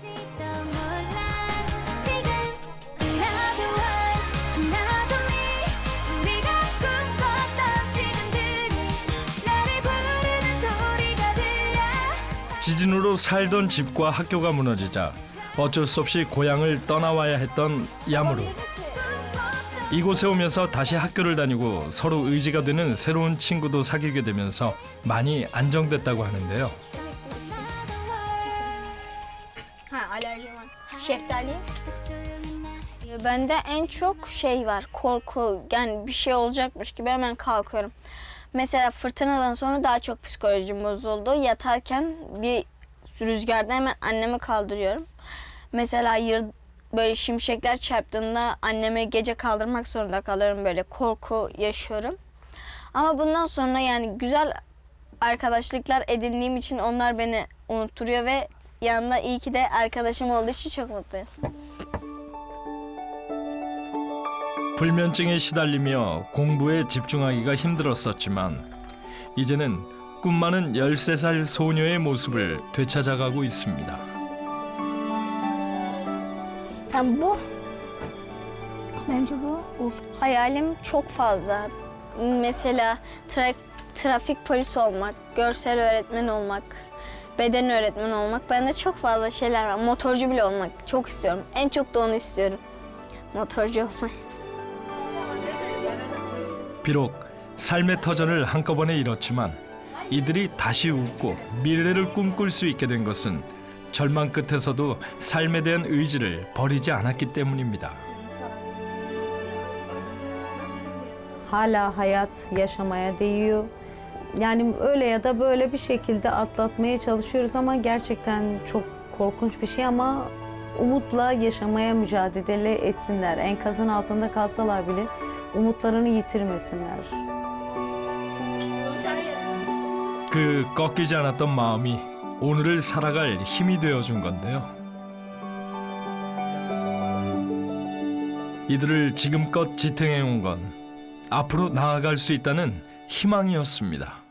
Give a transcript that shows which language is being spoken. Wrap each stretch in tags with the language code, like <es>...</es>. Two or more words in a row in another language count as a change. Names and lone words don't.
<ko>지진으로 살던 집과 학교가 무너지자 어쩔 수 없이 고향을 떠나와야 했던 야무르. 이곳에 오면서 다시 학교를 다니고 서로 의지가 되는 새로운 친구도 사귀게 되면서 많이 안정됐다고 하는데요.</ko> <tr>Alerjim var. Şeftali. Bende en çok şey var, korku. Yani bir şey olacakmış gibi hemen kalkıyorum. Mesela fırtınadan sonra daha çok psikolojim bozuldu. Yatarken bir rüzgarda hemen annemi kaldırıyorum. Mesela böyle şimşekler çarptığında annemi gece kaldırmak zorunda kalıyorum. Böyle korku yaşıyorum. Ama bundan sonra yani güzel arkadaşlıklar edindiğim için onlar beni unutturuyor ve yanında iyi ki de arkadaşım olduğu için çok mutluyum.</tr> <ko>불면증에 시달리며 공부에 집중하기가 힘들었었지만 이제는 꿈 많은 13살 소녀의 모습을 되찾아가고 있습니다.</ko> <tr>Yani bu, bence bu. Hayalim çok fazla. Mesela trafik polisi olmak, görsel öğretmen olmak, beden öğretmeni olmak. Bende çok fazla şeyler var. Motorcu bile olmak çok istiyorum. En çok da onu istiyorum. Motorcu olmayı.</tr> <ko>비록 삶의 터전을 한꺼번에 잃었지만 이들이 다시 웃고 미래를 꿈꿀 수 있게 된 것은 절망 끝에서도 삶에 대한 의지를 버리지 않았기 때문입니다.</ko> <tr>Hala hayat yaşamaya değiyor. Yani öyle ya da böyle bir şekilde atlatmaya çalışıyoruz ama gerçekten çok korkunç bir şey ama umutla yaşamaya mücadele etsinler. Enkazın altında kalsalar bile umutlarını yitirmesinler.</tr> <ko>그 꺾이지 않았던 마음이 오늘을 살아갈 힘이 되어준 건데요. 이들을 지금껏 지탱해온 건 앞으로 나아갈 수 있다는 희망이었습니다.</ko>